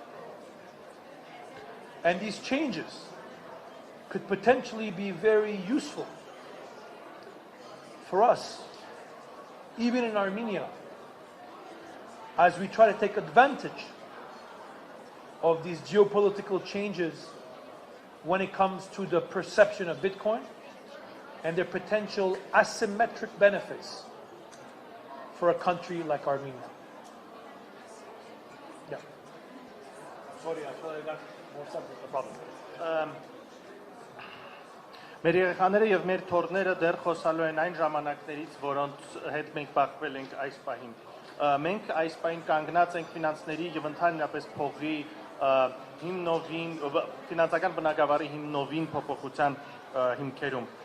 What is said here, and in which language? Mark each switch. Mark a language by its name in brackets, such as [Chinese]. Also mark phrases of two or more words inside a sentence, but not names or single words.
[English] And these changes could potentially be very useful for us, even in Armenia, as we try to take advantage of these geopolitical changes when it comes to the perception of Bitcoin and their potential asymmetric benefits for a country like Armenia. Yeah. Sorry, I feel like I got more subject. No problem. [Armenian] Մեր երեխաները եւ մեր թորները դեռ խոսալու են այն ժամանակներից, որոնց հետ մենք բախվել ենք այս պահին։ Մենք այս պահին կանգնած ենք ֆինանսների եւ ընդհանրապես փողի հիմնովին, ֆինանսական բնագավառի հիմնովին փոփոխության հիմքերում։